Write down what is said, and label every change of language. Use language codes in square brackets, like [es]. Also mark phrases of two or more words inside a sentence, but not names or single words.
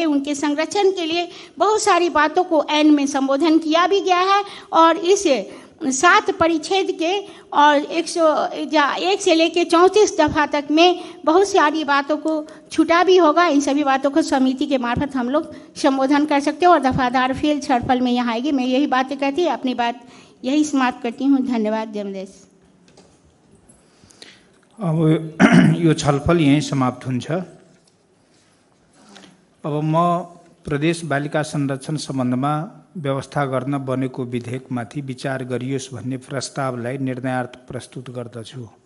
[hi] उनके संरक्षण के लिए बहुत सारी बातों को एन में संबोधन किया भी गया है और इस 7 परिच्छेद के और 1 से लेकर 34 दफा तक में बहुत सारी बातों को छूटा भी होगा। इन सभी बातों को समिति के मार्फत हम लोग संबोधन कर सकते हैं और दफादार फील्ड छलफल में यहाँ आएगी। मैं यही बातें कहती अपनी बात यही समाप्त करती हूँ। धन्यवाद। जमदेश। [ne] अब यो छलफल यहीं समाप्त हुन्छ। अब म प्रदेश बालिका संरक्षण सम्बन्धमा व्यवस्था गर्न बनेको विधेयकमाथि विचार गरियोस् भन्ने प्रस्तावलाई निर्णयार्थ प्रस्तुत गर्दछु।